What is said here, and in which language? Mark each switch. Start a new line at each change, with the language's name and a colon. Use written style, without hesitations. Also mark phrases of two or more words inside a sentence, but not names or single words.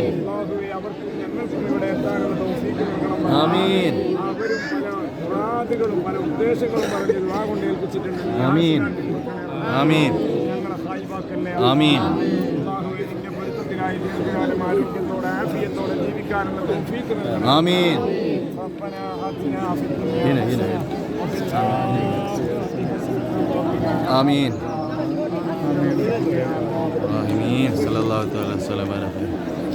Malayalam: അല്ലാഹുവേ, അവർക്കും ഞങ്ങൾക്കും ഇവിടെ എത്താനുള്ള തൗഫീഖ് നൽകണം. ആമീൻ അവരും പല മുറാദുകളും പല ഉദ്ദേശങ്ങളും പറഞ്ഞ് ദുആ കൊണ്ട് ഏൽപ്പിച്ചിട്ടുണ്ട്.
Arabic: آمين آمين
Malayalam: ഞങ്ങളെ ഹായിബാക്കല്ലേ. ആമീൻ അല്ലാഹുവേ, നിന്റെ പൊരുത്തത്തിനായി ദീർഘകാലം ആരോഗ്യത്തോടെ ആഫിയത്തോടെ ജീവിക്കാനുള്ള തൗഫീഖ് നൽകണം. ആമീൻ
Arabic: ربنا آتنا في الدنيا هنا حسنة وفي الآخرة حسنة آمين آمين صلى الله تعالى وسلم على خير